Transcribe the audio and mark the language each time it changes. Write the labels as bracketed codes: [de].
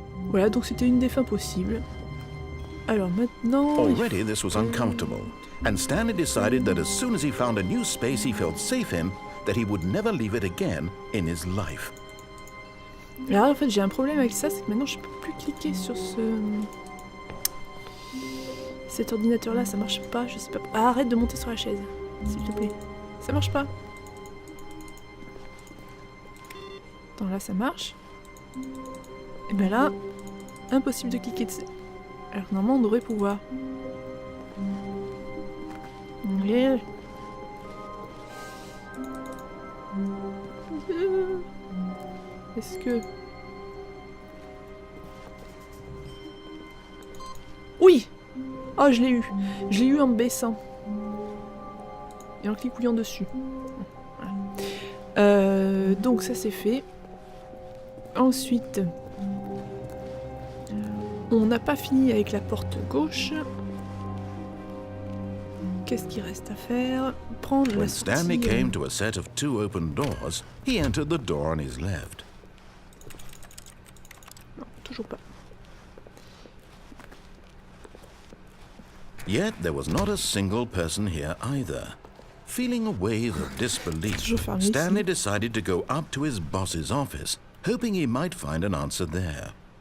[fr] Voilà, donc c'était une des fins possibles. Alors maintenant... [en] Already this was uncomfortable, and Stanley decided that as soon as he found a new space he felt safe in, that he would never leave it again in his life. [fr] Alors en fait j'ai un problème avec ça, c'est que maintenant je peux plus cliquer sur cet ordinateur là, ça marche pas, je sais pas... Ah, arrête de monter sur la chaise, s'il te plaît. Ça marche pas. Attends, là ça marche. Et ben là, impossible de cliquer dessus. Alors normalement on devrait pouvoir. Ouais. Est-ce que... Oui! Oh, je l'ai eu. Je l'ai eu en baissant. Et en cliquant dessus. Voilà. Donc ça c'est fait. Ensuite... On n'a pas fini avec la porte gauche. Qu'est-ce qu'il reste à faire? Prendre la sortie... [en] When Stanley came to a set of 2 open doors, he entered the door on his left. [fr] Non, toujours pas. [en] Yet there was not a single person here either. Feeling a wave of disbelief, Stanley decided to go up to his boss's office, hoping he might find an answer there.